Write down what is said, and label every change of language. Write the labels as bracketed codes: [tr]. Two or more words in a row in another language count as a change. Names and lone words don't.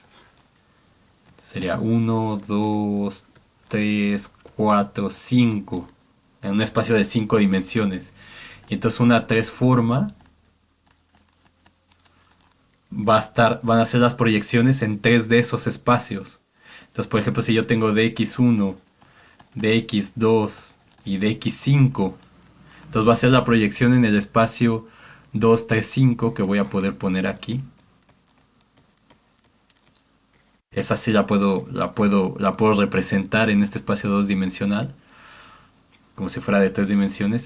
[es] Sería 1, 2, 3, 4, 5. En un espacio de 5 dimensiones. Y entonces una 3 forma van a ser las proyecciones en 3 de esos espacios. Entonces, por ejemplo, si yo tengo dx1, dx2 y dx5, entonces va a ser la proyección en el espacio 2, 3, 5 que voy a poder poner aquí. Esa sí la puedo representar en este espacio 2 dimensional, como si fuera de 3 dimensiones.